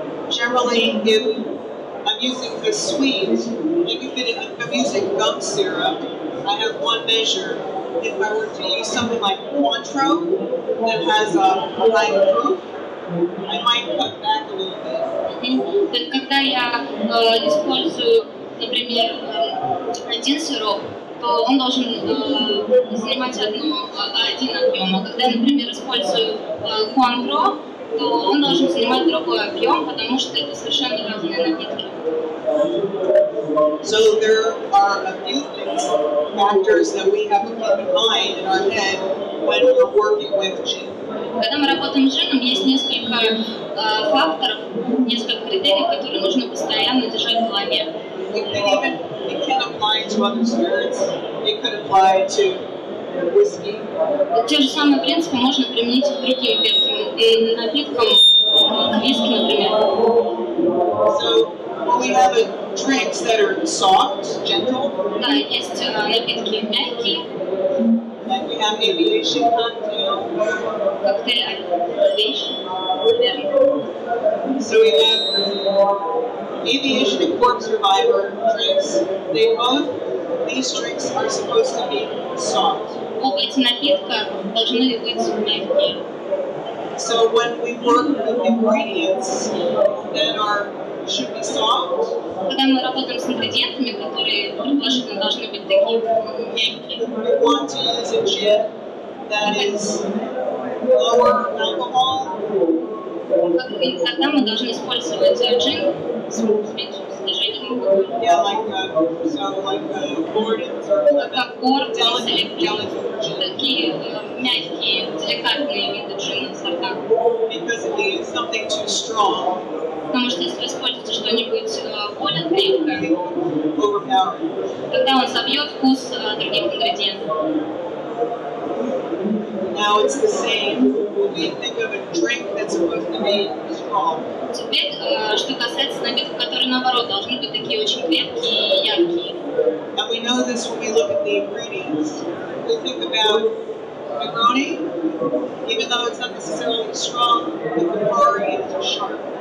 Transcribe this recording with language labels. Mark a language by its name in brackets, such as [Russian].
[English] Generally, if I'm using a sweet, if I'm using gum syrup, I have one measure. If I were to use something like Cointreau that has a high proof, I might cut back a little bit. [Russian] То есть, когда я использую, например, один сироп, то он должен занимать один объем. А когда я, например, использую Cointreau, то он должен занимать другой объем, потому что это совершенно разные напитки. [English] So there are a few things, factors that we have to keep in mind in our head when we're working with gin. [Russian] Когда мы работаем с джином, есть несколько факторов, несколько критериев, которые нужно постоянно держать в голове. [English] It can apply to other spirits. It could apply to whiskey. [Russian] Те же самые принципы можно применить к другим крепким напиткам, к виски, например. [English] So we have drinks that are soft, gentle. [Russian] Да, есть напитки мягкие, [English] Like we have aviation cocktail. [Russian] коктейль наверное. [English] So we have aviation and corpse reviver drinks. These drinks are supposed to be soft. [Russian] Оба эти напитка должны быть мягкие. [English] So when we work with ingredients that should be soft, [Russian] Когда мы работаем с ингредиентами, которые предположительно должны быть такие мягкие, [English] we want to use a gin that is lower alcohol. [Russian] Тогда мы должны использовать джин с меньшим содержанием алкоголя. [English] Yeah, like Gordon's or [Russian] Как Гордонс или [English] delicate gin. [Russian] такие мягкие, деликатные виды джина сорта. [English] Because if you use something too strong, [Russian] Потому что если вы используете что-нибудь более крепкое, [English] overpowering. [Russian] тогда он собьет вкус других ингредиентов. [English] Now it's the same. We think of a drink that's supposed to be strong. [Russian] Теперь, что касается напитков, которые наоборот должны быть такие очень крепкие и яркие. [English] And we know this when we look at the ingredients. We think about Negroni, even though it's not necessarily strong, the Campari is sharp.